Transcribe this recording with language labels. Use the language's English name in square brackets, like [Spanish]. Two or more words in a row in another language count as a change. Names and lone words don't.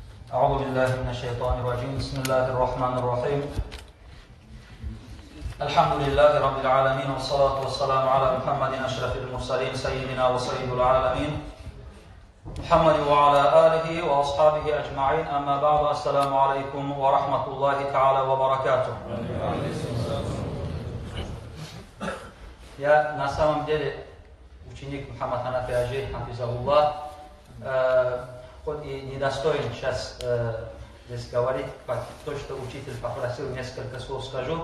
[Arabic] أعوذ بالله من الشيطان الرجيم بسم الله الرحمن الرحيم الحمد لله رب العالمين والصلاة والسلام على محمد أشرف المرسلين سيدنا وسيد العالمين محمد وعلى آله وأصحابه أجمعين أما بعد السلام عليكم ورحمة الله تعالى وبركاته. [Russian] Я на самом деле ученик Мухаммад Ханафи Аджи, хафизахуллах, хоть и недостоин сейчас здесь говорить, то, что учитель попросил, несколько слов скажу.